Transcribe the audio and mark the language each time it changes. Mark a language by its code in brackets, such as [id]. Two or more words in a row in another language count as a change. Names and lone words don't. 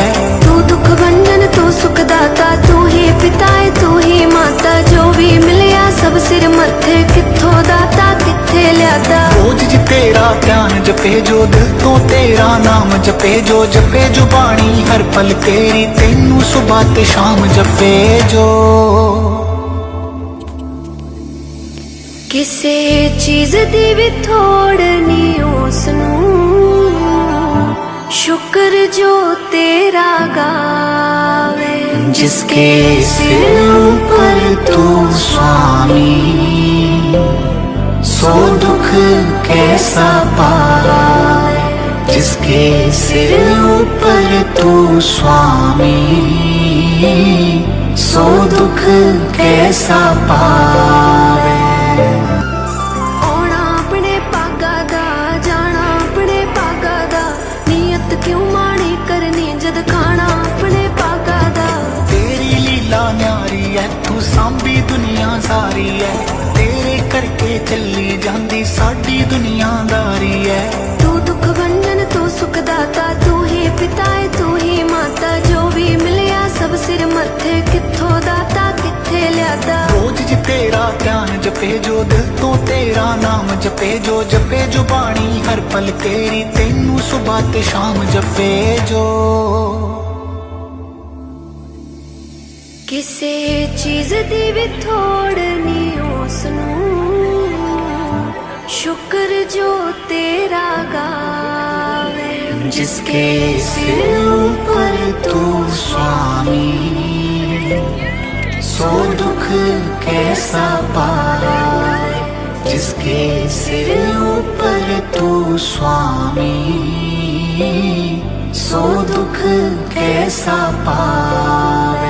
[pa] ਤੂੰ ਦੁੱਖ ਭੰਜਨ ਤੂੰ ਸੁੱਖ ਦਾਤਾ, ਤੂੰ ਹੀ ਪਿਤਾ ਹੈ ਤੂੰ ਹੀ ਮਾਤਾ, ਜੋ ਵੀ ਮਿਲਿਆ ਸਭ ਸਿਰ ਮੱਥੇ, ਕਿੱਥੋਂ ਦਾਤਾ ਕਿੱਥੇ ਲਿਆਦਾ। ਰੋਜ਼ ਜ ਤੇਰਾ ਧਿਆਨ ਜਪੇ ਜੋ, ਦਿਲ ਤੋ ਤੇਰਾ ਨਾਮ ਜਪੇ ਜੋ, ਜਪੇ ਜੋ ਬਾਣੀ ਹਰ ਪਲ ਤੇਰੀ, ਤੈਨੂੰ ਸੁਬਹ ਤੇ ਸ਼ਾਮ ਜਪੇ ਜੋ। ਕਿਸੇ ਚੀਜ਼ ਦੀ ਵੀ ਥੋੜ ਨੀ ਉਸ ਨੂੰ ਸ਼ੁਕਰ ਜੋ ਤੇਰਾ ਗਾਵੇ [hi] जिसके सिर ऊपर तू स्वामी सो दुख कैसा पाए जिसके सिर ऊपर तू स्वामी सो दुख कैसा पाए [pa] ਆਉਣਾ ਆਪਣੇ ਪਾਗਾ ਦਾ ਜਾਣਾ ਆਪਣੇ ਪਾਗਾ ਦਾ ਨੀਅਤ ਕਿਉਂ ਮਾੜੀ ਕਰਨੀ ਜਦ ਖਾਣਾ ਆਪਣੇ ਪਾਗਾ ਦਾ ਤੇਰੀ ਲੀਲਾ ਨਿਆਰੀ ਹੈ ਤੂੰ ਸਾਂਭੀ ਦੁਨੀਆ ਸਾਰੀ ਹੈ ਤੇਰੇ ਕਰਕੇ ਚੱਲੀ ਜਾਂਦੀ ਸਾਡੀ ਦੁਨੀਆਦਾਰੀ ਹੈ ਤੂੰ ਦੁੱਖ ਭੰਜਨ ਤੂੰ ਸੁੱਖ ਦਾਤਾ ਤੂੰ ਹੀ ਪਿਤਾ ਹੈ ਤੂੰ ਹੀ ਮਾਤਾ ਜੋ ਵੀ ਮਿਲਿਆ ਸਭ ਸਿਰ ਮੱਥੇ ਕਿੱਥੋਂ ਦਾਤਾ ਕਿੱਥੇ ਲਿਆਦਾ ਰੋਜ਼ ਜ ਤੇਰਾ ਧਿਆਨ ਜਪੇ ਜੋ ਦਿਲ ਤੋ ਤੇਰਾ ਨਾਮ ਜਪੇ ਜੋ ਬਾਣੀ ਹਰ ਪਲ ਤੇਰੀ ਤੈਨੂੰ ਸੁਬਹ ਤੇ ਸ਼ਾਮ ਜਪੇ ਜੋ ਕਿਸੇ ਚੀਜ਼ ਦੀ ਵੀ ਥੋੜ ਨੀ ਉਸ ਨੂੰ ਸ਼ੁਕਰ ਜੋ ਤੇਰਾ ਗਾਵੇ [hi] जिसके सिर ऊपर तू स्वामी सो दुख कैसा पाए जिसके सिर ऊपर तू स्वामी सो दुख कैसा पाए